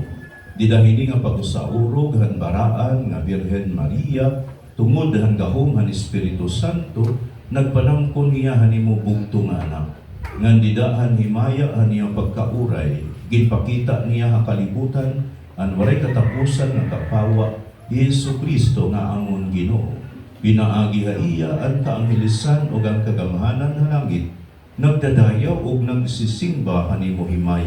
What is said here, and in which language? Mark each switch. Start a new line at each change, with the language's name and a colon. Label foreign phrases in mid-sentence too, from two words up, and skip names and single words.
Waray: Didahini nga pag-usaurog han baraan nga Birhen Maria, tungod han gahom han Espiritu Santo, nagpanangkon niya han imo bugtong anak. Ngan didahan himaya han iyang pagkauray, ginpakita niya ha kalibutan, an waray katapusan nga kapawa, Yesu Kristo nga amon Ginoo. Pinaagi ha iya ang kaanghelisan ug ang kagamhanan ha langit, nagdadayaw ug nagsisimba kanimo himaya.